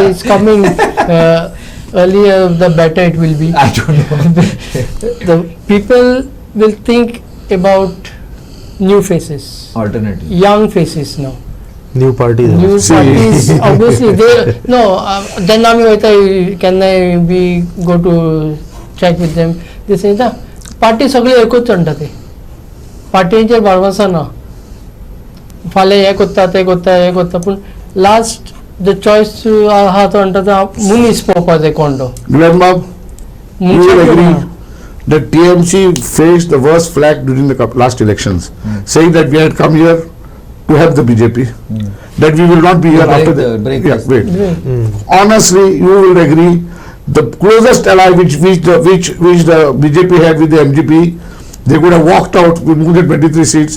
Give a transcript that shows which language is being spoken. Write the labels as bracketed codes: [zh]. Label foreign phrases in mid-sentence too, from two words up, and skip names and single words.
[en] is coming, earlier the better it will be. I don't know. The people will think about new faces, Alternative. young faces now. New parties. New See. parties, obviously they no. Then [kok] आम्ही वयता [en] can we go to check with them? They say that party [kok] सगळे एकूच म्हणटा ते पार्टीचेर भरवसा ना. फाल्यां हे कोत्ता ते कोत्ता हे कोत्ता पूण [en] last the choice [kok] आहा तो म्हणटा तो मनीस पळोवपाक जाय कोण तो. [en] Glenn Bob, you will [kok] मनशाक [en] agree [kok] ना. [en] that TMC faced the worst flag during the last elections, saying that we had come here to help the BJP, that we will not be here break after the- break yeah, this. wait. Honestly, you will agree, the closest ally which the BJP had with the MGP, they could have walked out with more than 23 seats.